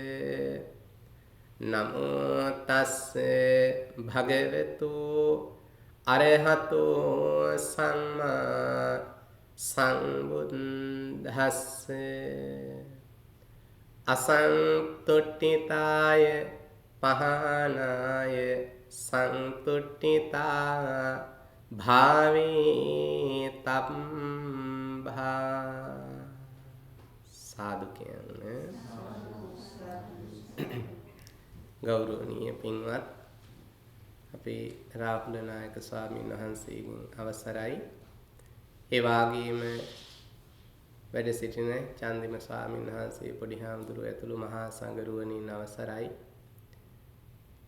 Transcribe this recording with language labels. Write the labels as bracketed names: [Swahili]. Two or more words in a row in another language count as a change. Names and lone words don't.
[Pali] නමෝ තස්ස භගවතු අරහතෝ සම්මා සම්බුද්දස්ස අසන්තුට්ඨිතාය පහනාය සන්තුට්ඨිතා භාවේ තම්භා [Sinhala] සාදු කියන්නේ ගෞරවනීය පින්වත් අපේ රාහුල නායක ස්වාමීන් වහන්සේගෙන් අවසරයි ඒ වාගේම වැඩ සිටින චන්දිම ස්වාමීන් වහන්සේ පොඩි හාමුදුරුවෝ ඇතුළු මහා සංඝරුවනින් අවසරයි